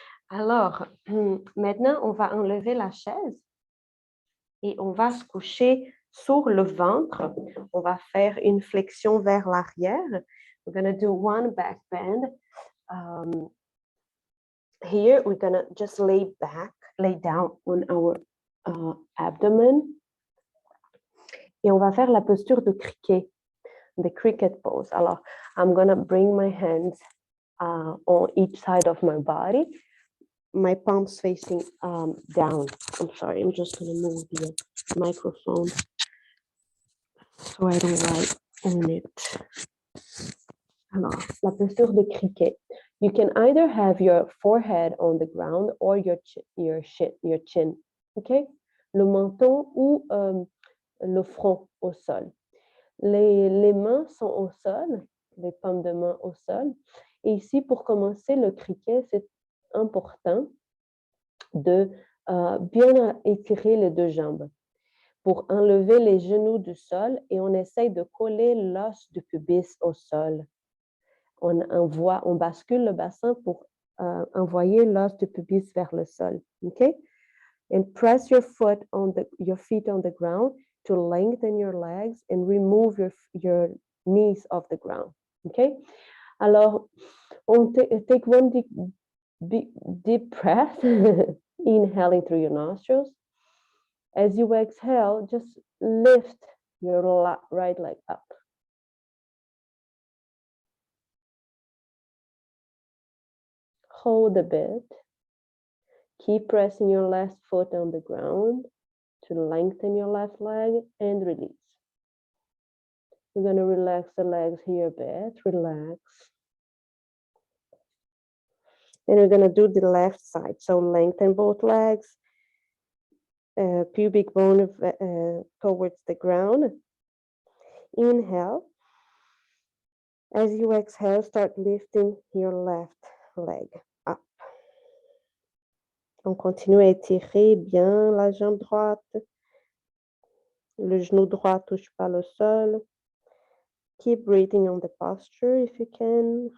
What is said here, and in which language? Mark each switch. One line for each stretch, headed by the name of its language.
French: Alors, maintenant, on va enlever la chaise et on va se coucher sur le ventre. On va faire une flexion vers l'arrière.
English: We're going to do one back bend. Here, we're going to just lay down on our abdomen.
French: Et on va faire la posture de cricket,
English: the cricket pose. Alors, I'm going to bring my hands on each side of my body. My palms facing down. I'm sorry, I'm just going to move the microphone so I don't write on it.
French: Alors, la posture de cricket.
English: You can either have your forehead on the ground or your chin. OK?
French: Le menton ou le front au sol. Les mains sont au sol, les paumes de main au sol. Et ici, pour commencer le criquet, c'est important de bien étirer les deux jambes pour enlever les genoux du sol et on essaye de coller l'os du pubis au sol. On bascule le bassin pour envoyer l'os du pubis vers le sol.
English: Okay? And press your feet on the ground to lengthen your legs and remove your knees off the ground. Okay?
French: Alors, on
English: take one deep breath, inhaling through your nostrils. As you exhale, just lift your right leg up. Hold a bit. Keep pressing your left foot on the ground to lengthen your left leg and release. We're going to relax the legs here a bit. Relax. And we're going to do the left side. So lengthen both legs. Pubic bone towards the ground. Inhale. As you exhale, start lifting your left leg up.
French: On continue à étirer bien la jambe droite. Le genou droit touche pas le sol.
English: Keep breathing on the posture if you can.